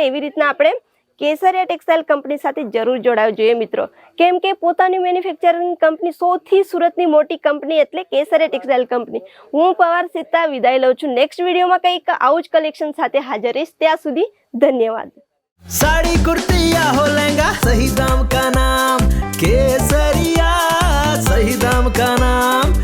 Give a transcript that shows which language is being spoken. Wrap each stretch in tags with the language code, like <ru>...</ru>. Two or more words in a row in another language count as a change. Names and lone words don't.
<gu>એવી રીતના આપણે કેસરે ટેક્સટાઇલ કંપની સાથે જરૂર જોડાવવું જોઈએ મિત્રો, કેમ કે પોતાની મેન્યુફેક્ચરિંગ કંપની સૌથી સુરતની મોટી કંપની એટલે કેસરે ટેક્સટાઇલ કંપની। હું પવાર સીતા વિદાય લઉં છું। નેક્સ્ટ વિડીયોમાં કંઈક આવું જ કલેક્શન સાથે હાજર રહીશ। ત્યાં સુધી ધન્યવાદ।</gu> <hi>साड़ी कुर्ती या हो लहंगा, सही दाम का नाम केसरिया, सही दाम का नाम।</hi>